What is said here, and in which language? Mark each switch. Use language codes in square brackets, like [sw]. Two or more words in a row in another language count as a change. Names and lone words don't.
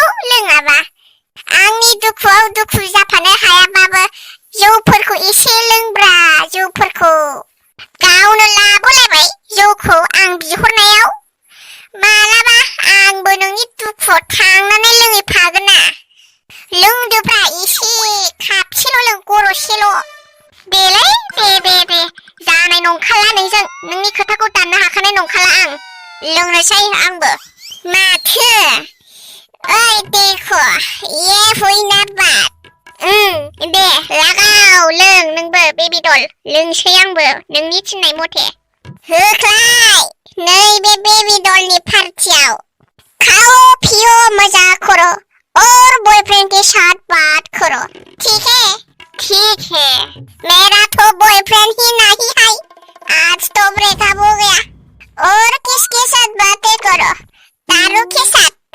[brx] लोङाबा आंनि दुखुआव दुखु जाफानो हायाबाबो जौफोरखौ एसे लोंब्रा जौफोरखौ गावनो लाबोलायबाय जौखौ आं बिहरनायाव मालाबा आंबो नोंनि दुखुआव थांनानै लोंहैफागोन ना लोंदोब्रा एसे खापसेल' लों गरसेल' देलै दे जानाय नंखाला नोंजों नोंनि खोथाखौ दाननो हाखानाय नंखाला आं लोंनोसै आंबो माथो [hi] ओइ देखो ये हुई ना बात [brx] दे लागाव लों नोंबो बेबी डल लोंसै आंबो नोंनि थिननाय मथे होख्लाय नैबे बेबी डलनि पार्टियाव [hi] खाओ पियो मजा करो और बॉयफ्रेंड के साथ बात करो ठीक है मेरा तो बॉयफ्रेंड ही नहीं है आज तो ब्रेकअप हो गया और किसके साथ बातें करो दारू के साथ